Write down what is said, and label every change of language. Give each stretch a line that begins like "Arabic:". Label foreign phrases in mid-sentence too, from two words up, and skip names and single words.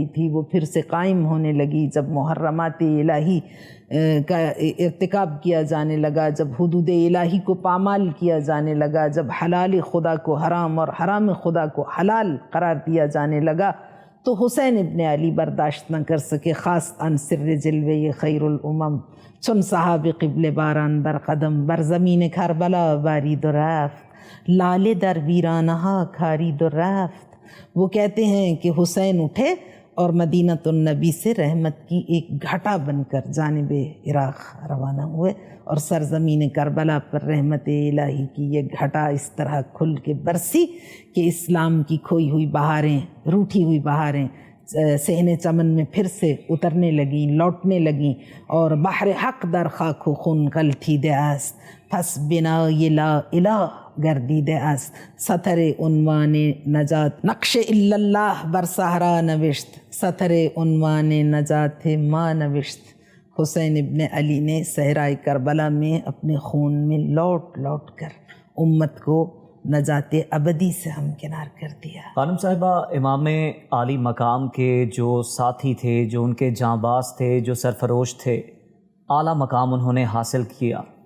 Urdu: تھی وہ پھر سے قائم ہونے لگی، جب محرمات الہی کا ارتکاب کیا جانے لگا، جب حدود الہی کو پامال کیا جانے لگا، جب حلال خدا کو حرام اور حرام خدا کو حلال قرار دیا جانے لگا، تو حسین ابن علی برداشت نہ کر سکے،
Persian: خاص ان سر جلوے خیر الامم چون صحاب قبل باران بر قدم، بر زمین کربلا بارید و رفت، لالے در ویرانہا کارید و رفت۔
Urdu: وہ کہتے ہیں کہ حسین اٹھے اور مدینۃ النبی سے رحمت کی ایک گھٹا بن کر جانب عراق روانہ ہوئے، اور سرزمین کربلا پر رحمت الہی کی یہ گھٹا اس طرح کھل کے برسی کہ اسلام کی کھوئی ہوئی بہاریں، روٹھی ہوئی بہاریں صحن چمن میں پھر سے اترنے لگیں، لوٹنے لگیں، اور
Persian: بحر حق در خاک و خون غلطیده است، پس بنای لا الہ گردیده است، سطر عنوان نجات نقش الا اللہ بر صحرا نوشت، سطر عنوان نجات ما نوشت۔
Urdu: حسین ابن علی نے صحرائے کربلا میں اپنے خون میں لوٹ لوٹ کر امت کو نجات ابدی سے ہمکنار کر دیا۔ خانم صاحبہ، امام عالی مقام کے جو ساتھی تھے، جو ان کے جانباز تھے، جو سرفروش تھے، اعلیٰ مقام انہوں نے حاصل کیا۔